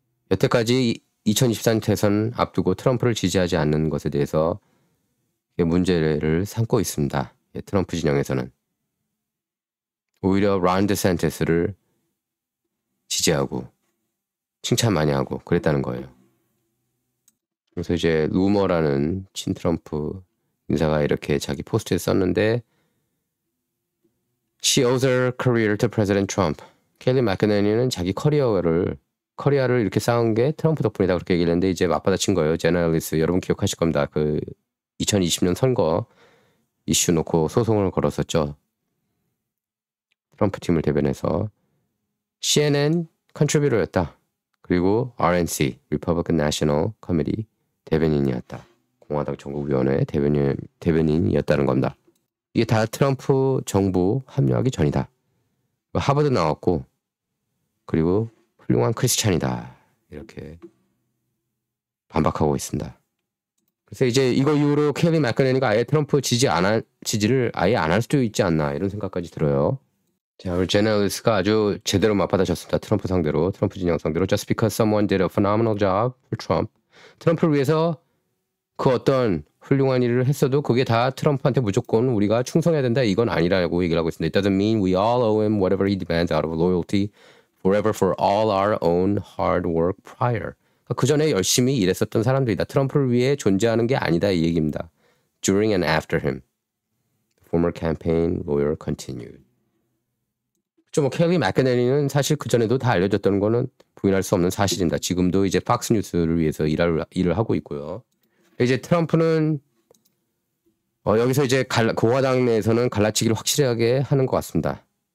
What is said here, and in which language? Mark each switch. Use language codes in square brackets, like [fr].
[ko] 여태까지 2024년 대선 앞두고 트럼프를 지지하지 않는 것에 대해서 문제를 삼고 있습니다. 예, 트럼프 진영에서는. 오히려 론 디샌티스를 지지하고 칭찬 많이 하고 그랬다는 거예요. 그래서 이제 루머라는 친트럼프 인사가 이렇게 자기 포스트에 썼는데 [en] She owes her career to President Trump. [ko] 켈리 마케네니는 자기 커리어를 이렇게 쌓은 게 트럼프 덕분이다 그렇게 얘기를 했는데 이제 맞받아친 거예요. 제나 앨리스 여러분 기억하실 겁니다. 그 2020년 선거 이슈 놓고 소송을 걸었었죠. 트럼프 팀을 대변해서 CNN 컨트리뷰터였다. 그리고 RNC Republican National Committee 대변인이었다. 공화당 전국위원회 대변인이었다는 겁니다. 이게 다 트럼프 정부 합류하기 전이다. 하버드 나왔고 그리고 훌륭한 크리스찬이다. 이렇게 반박하고 있습니다. 그래서 이제 이거 이후로 켈리 마케네니가 아예 트럼프 지지를 아예 안 할 수도 있지 않나 이런 생각까지 들어요. 자, 우리 제나 앨리스가 아주 제대로 맞받아쳤습니다. 트럼프 상대로, 트럼프 진영 상대로. [en] Just because someone did a phenomenal job for Trump. [ko] 트럼프를 위해서 그 어떤 훌륭한 일을 했어도 그게 다 트럼프한테 무조건 우리가 충성해야 된다 이건 아니라고 얘기를 하고 있습니다. [en] It doesn't mean we all owe him whatever he demands out of loyalty forever for all our own hard work prior. [ko] 그 전에 열심히 일했었던 사람들이다. 트럼프를 위해 존재하는 게 아니다 이 얘기입니다. [en] During and after him. The former campaign lawyer continued. [ko] 뭐 켈리 마케네니는 사실 그 전에도 다 알려졌던 거는 부인할 수 없는 사실입니다. 지금도 이제 팍스 뉴스를 위해서 일을 하고 있고요. 이제 트럼프는 여기서 이제 공화당 내에서는 갈라치기를 확실하게 하는 것 같습니다.